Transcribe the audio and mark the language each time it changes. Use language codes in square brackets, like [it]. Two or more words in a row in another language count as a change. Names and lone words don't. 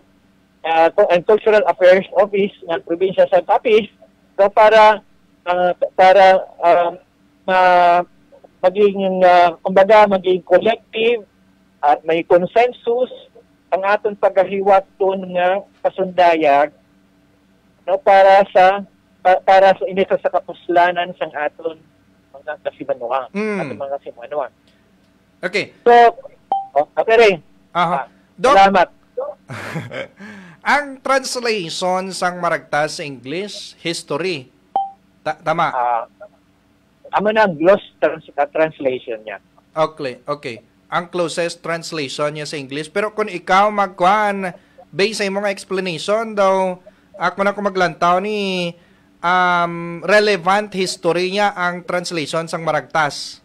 [hil] And Cultural Affairs Office ng probinsya sa Capiz, so para maging collective at may consensus ang aton paghiwaton nga pasundayag, no, para sa inito sa kapuslanan sang aton mga kasimanuan, aton mga kasimanuan. [en] Okay. [tl] So okay rin. Salamat. [hil] Ang translation sang maragtas sa English, history. Tama. Amo na ang [en] gloss translation [hil] niya. [en] Okay. [hil] Ang [en] closest translation [hil] niya sa English. Pero kung ikaw magkuhan, based sa mga explanation daw, ako na maglantaw ni [en] relevant history [hil] niya ang translation sang maragtas.